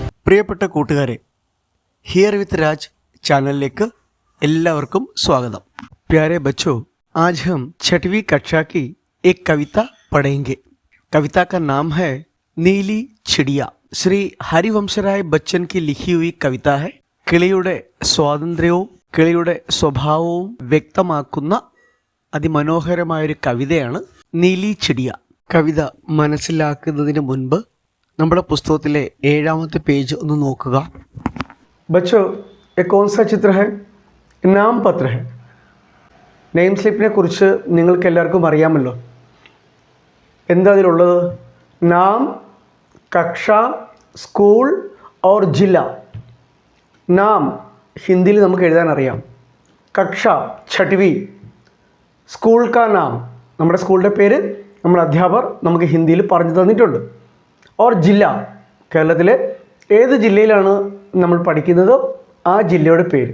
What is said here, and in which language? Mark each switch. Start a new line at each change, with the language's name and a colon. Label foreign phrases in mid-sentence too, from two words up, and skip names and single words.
Malayalam: പ്രിയപ്പെട്ട കൂട്ടുകാരെ,
English: Here with Raj
Malayalam: ചാനലിലേക്ക് എല്ലാവർക്കും स्वागतम।
Hindi: प्यारे बच्चों, आज हम 6वीं कक्षा की एक कविता पढ़ेंगे। कविता का नाम है नीली चिड़िया। श्री हरिवंशराय बच्चन की लिखी हुई कविता है।
Malayalam: കിളിയുടെ സ്വാതന്ത്ര്യവും കിളിയുടെ സ്വഭാവവും വ്യക്തമാക്കുന്ന അതിമനോഹരമായൊരു കവിതയാണ്
Hindi: नीली चिड़िया।
Malayalam: കവിത മനസ്സിലാക്കുന്നതിന് മുൻപ് നമ്മുടെ പുസ്തകത്തിലെ 7ാമത്തെ പേജ് ഒന്ന് നോക്കുക।
Hindi: बच्चों, ये कौन सा चित्र है? नाम पत्र है।
English: name slipine
Malayalam: കുറിച്ച് നിങ്ങൾക്ക് എല്ലാവർക്കും അറിയാമല്ലോ। എന്താ അതിലുള്ളത്?
Hindi: नाम, कक्षा,
Malayalam: സ്കൂൾ
Hindi: और जिला।
Malayalam: നാം ഹിന്ദിയിൽ നമുക്ക് എഴുതാൻ അറിയാം।
Hindi: कक्षा 6वीं, स्कूल का नाम,
Malayalam: നമ്മുടെ സ്കൂളിൻ്റെ പേര് നമ്മുടെ അധ്യാപകർ നമുക്ക് ഹിന്ദിയിൽ പറഞ്ഞു തന്നിട്ടുണ്ട്। और ജില്ല, കേരളത്തിലെ ഏത് ജില്ലയിലാണ് നമ്മൾ പഠിക്കുന്നത് ആ ജില്ലയുടെ പേര്।